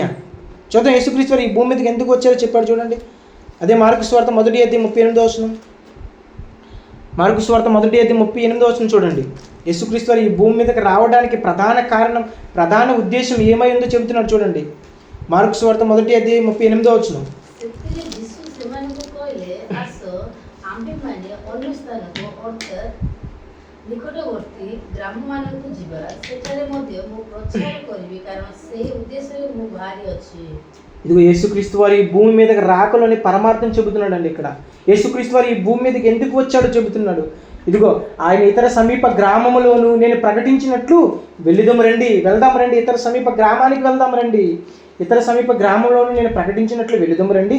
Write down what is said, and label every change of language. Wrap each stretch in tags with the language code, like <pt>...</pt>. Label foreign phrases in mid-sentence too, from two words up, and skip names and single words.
<te>చూద్దాం యేసుక్రీస్తు వారు ఈ భూమి మీదకి ఎందుకు వచ్చారో చెప్పాడు చూడండి. అదే మార్కు సువార్త 1వ అధ్యాయం 38వ వచనం. మార్కు సువార్త 1వ అధ్యాయం 38వ వచనం చూడండి. యేసుక్రీస్తు వారు ఈ భూమి మీదకి రావడానికి ప్రధాన కారణం, ప్రధాన ఉద్దేశం ఏమై ఉందో చెబుతున్నాడు చూడండి. మార్కు సువార్త 1వ అధ్యాయం 38వ వచనం.</te> <or>ନିକଟବର୍ତ୍ତୀ ଗ୍ରାମମାନଙ୍କୁ ଯିବା, ସେଠାରେ ମଧ୍ୟ ମୁଁ ପ୍ରଚାର କରିବି, କାରଣ ସେହି ଉଦ୍ଦେଶ୍ୟରେ ମୁଁ ବାହାରି ଅଛି.</or> <te>ఇదిగో యేసుక్రీస్తు వారు ఈ భూమి మీదకి రాకలోని పరమార్థం చెబుతున్నాడు అండి. ఇక్కడ యేసుక్రీస్తు వారు ఈ భూమి మీదకి ఎందుకు వచ్చాడో చెబుతున్నాడు. ఇదిగో ఆయన ఇతర సమీప గ్రామములోను నేను ప్రకటించినట్లు వెళ్దాం రండి, ఇతర సమీప గ్రామానికి వెళ్దాం రండి, ఇతర సమీప గ్రామంలోను నేను ప్రకటించినట్లు వెళ్దాం రండి.</te>